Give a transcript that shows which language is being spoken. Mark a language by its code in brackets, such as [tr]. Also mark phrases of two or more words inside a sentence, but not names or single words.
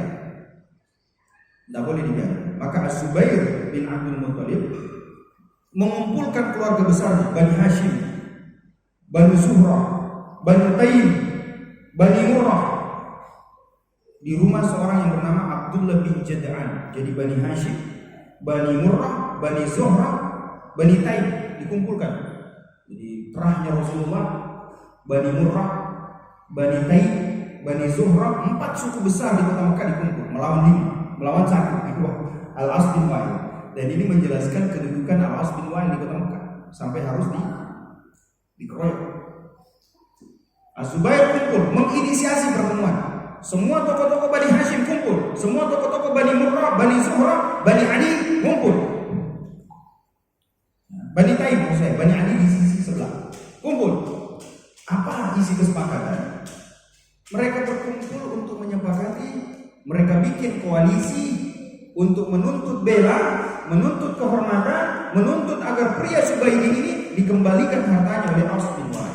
[id] Tidak boleh dibiarkan. Maka As-Zubair bin Abdul Muttalib mengumpulkan keluarga besarnya, Bani Hashim, Bani Zuhrah, Bani Taim, Bani Murrah, di rumah seorang yang bernama Abdullah bin Jad'an. Jadi Bani Hashim, Bani Murrah, Bani Zuhrah, Bani Taim dikumpulkan. Jadi terahnya Rasulullah, Bani Murrah, Bani Taim, Bani Zuhrah, 4 suku besar di kota Mekah dikumpul melawan satu Al-As bin Wa'il. Dan ini menjelaskan kedudukan Al-As bin Wa'il di kota Mekah sampai harus dikeroyok. Az-Zubair kumpul menginisiasi pertemuan. Semua tokoh-tokoh Bani Hashim kumpul, semua tokoh-tokoh Bani Murrah, Bani Zuhrah, Bani Adi kumpul. Bani Taim, Bani Adi di sisi sebelah kumpul. Apa isi kesepakatan? Mereka berkumpul untuk menyepakati, mereka bikin koalisi untuk menuntut bela, menuntut kehormatan, menuntut agar pria Subaidi ini dikembalikan hartanya oleh Aus bin Wa'il.